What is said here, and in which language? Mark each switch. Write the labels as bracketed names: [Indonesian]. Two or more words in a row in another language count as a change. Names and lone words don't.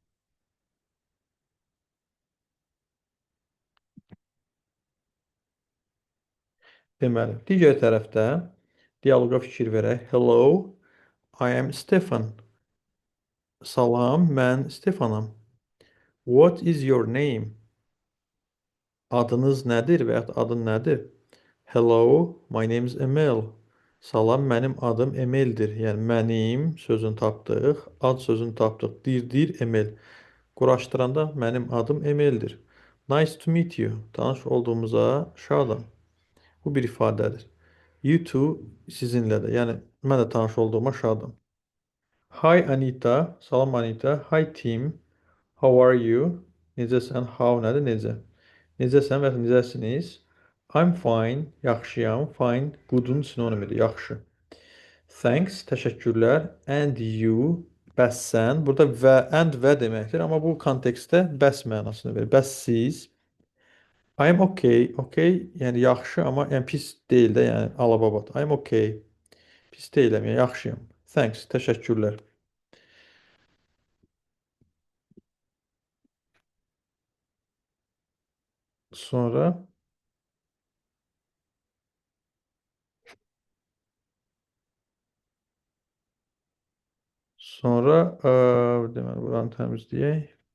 [Azerbaijani] Deməli, digər tərəfdə dialoqa fikir verək. [English] Hello, I am Stefan. [Azerbaijani] Salam, mən Stefanam. [English] What is your name? [Azerbaijani] Adınız nədir və yaxud adın nədir? [English] Hello, my name is Emil. [Azerbaijani] Salam, mənim adım Emildir. Yəni mənim sözünü tapdıq, ad sözünü tapdıq. Dir Emil. Quraşdıranda mənim adım Emildir. [English] Nice to meet you. [Azerbaijani] Tanış olduğumuza şadam. Bu bir ifadədir. [English] You too [Azerbaijani] sizinlə də. Yəni mən də tanış olduğuma şadam. [English] Hi Anita. Salam Anita. Hi Tim. How are you? [Azerbaijani] Necəsən? How nədir? Necə? Necəsən və necəsiniz? [English] I'm fine. [Azerbaijani] Yaxşıyam. Fine. Good'un sinonimidir. Yaxşı. Thanks. Təşəkkürlər. [English] And you. [Azerbaijani] Bəs sən. Burada və and və deməkdir. Amma bu kontekstdə bəs mənasını verir. Bəs siz. [English] I'm okay. [Azerbaijani] Okay, yəni yaxşı, amma yəni pis deyil də, yəni alababat. [English] I'm okay. [Azerbaijani] Pis deyiləm, yəni yaxşıyam. Thanks, təşəkkürlər. Sonra sonra deməli buranı təmizləyək.